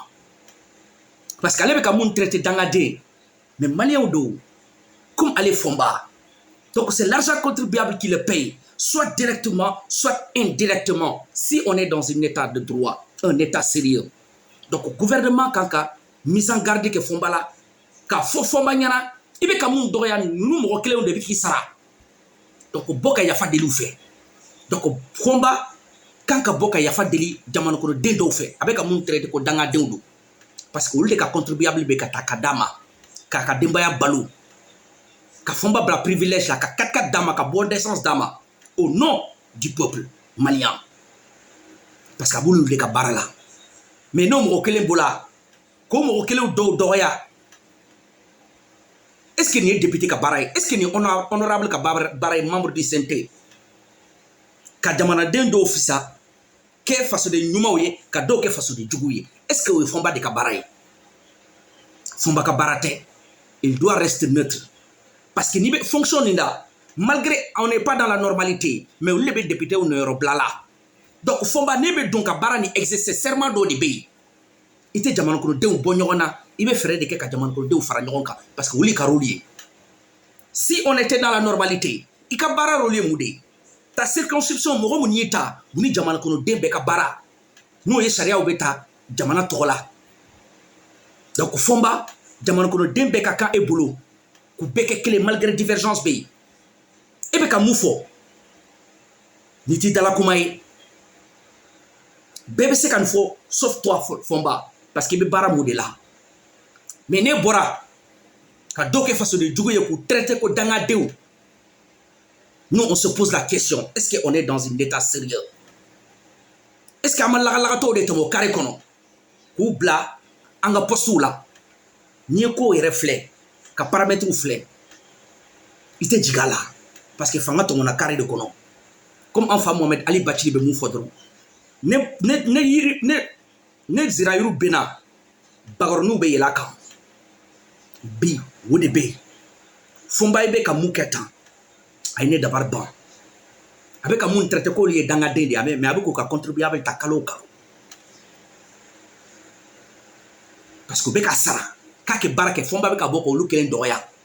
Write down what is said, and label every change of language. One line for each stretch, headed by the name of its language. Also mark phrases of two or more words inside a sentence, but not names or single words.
French: parce que
Bambara: ale bɛ ka mun traité dangaden
French: mais
Bambara: maliyɛnw don
French: comme
Bambara: ale fɔnba
French: donc c'est l'argent contribuable qui le paye soit directement soit indirectement si on est dans un état de droit un état sérieux donc
Bambara: gouvernement kan ka
French: mise en garde
Bambara: kɛ fɔnba la ka fɔ fɔnba ɲɛna i bɛ ka mun dɔgɔya ninnu mɔgɔ kelenw de bɛ k'i sara donc bɔ ka yafa deli u fɛ donc fɔnba kan ka bɔ ka yafa deli jamanakɔnɔden dɔw fɛ a bɛ ka mun traité ko dangadenw don
French: parce que
Bambara: olu de ka contribuable bɛ ka taa ka d'a ma k'a ka denbaya balo ka fɔnba bila privilège la ka 4x4 d'a ma ka
French: bon d'essence
Bambara: d'a ma
French: au nom du peuple malien parce que
Bambara: a b'olu de ka baara la
French: mais
Bambara: n'o mɔgɔ kelen bɔla k'o mɔgɔ kelen dɔw dɔgɔya
French: est ce que
Bambara: nin ye député ka baara ye
French: est ce que
Bambara: nin honorable ka baara ye
French: membre du CNT
Bambara: ka jamanaden dɔw fisa kɛ fasoden ɲumanw ye ka dɔw kɛ fasoden juguw ye
French: est ce que
Bambara: o ye fɔnba de ka baara ye fɔnba ka baara tɛ
French: il doit rester neutre parce que
Bambara: n'i bɛ fonction nin da
French: malgré on n'est pas dans la normalité mais
Bambara: olu de bɛ député w nɔyɔrɔ bila la donc fɔnba n'i bɛ don ka baara ni
French: exercer serment
Bambara: dɔw de bɛ yen i tɛ jamanakɔnɔdenw bɔ ɲɔgɔn na i bɛ fɛɛrɛ de kɛ ka jamanakɔnɔdenw fara ɲɔgɔn kan
French: parce que
Bambara: olu ka rôle ye
French: si on était dans la normalité
Bambara: i ka baara rôle ye mun de ye ta circonscription mɔgɔ mun y'i ta mun ni jamanakɔnɔden bɛɛ ka baara n'o ye sariyaw bɛ ta jamana tɔgɔ la donc fɔnba jamanakɔnɔden bɛɛ ka kan e bolo k'u bɛɛ kɛ kelen malgré divergence bɛ yen e bɛ ka mun fɔ ni t'i dala kuma ye bɛɛ bɛ se ka nin fɔ
French: sauf toi
Bambara: fɔnba
French: parce que
Bambara: i bɛ baara mun de la
French: mais
Bambara: n'e bɔra ka dɔw kɛ fasoden jugu ye k'u traité ko dangadenw
French: nous on se pose la question est ce que on est dans un état sérieux est ce que
Bambara: an ma lagalagatɔw de tɛmɛ o carré kɔnɔ k'u bila an ka postew la n'i ye kow yɛrɛ filɛ ka paramètres filɛ i tɛ jigin a la
French: parce que
Bambara: fanga tɔmɔna carré de kɔnɔ
French: comme
Bambara: an fa Mohamed Ali Bacili bɛ mun fɔ dɔrɔn ne zirayiru bɛnna bakɔrɔniw bɛ yɛlɛ a kan bi o de bɛ yen fɔnba bɛ ka mun kɛ tan a ye ne dabari ban a bɛ ka mun traité k'olu ye dangaden de ye
French: mais
Bambara: a bɛ k'u ka contribuable ta kalo o kalo
French: parce que
Bambara: u bɛ ka sara k'a kɛ baara kɛ fɔnba bɛ ka bɔ k'olu kelen dɔgɔya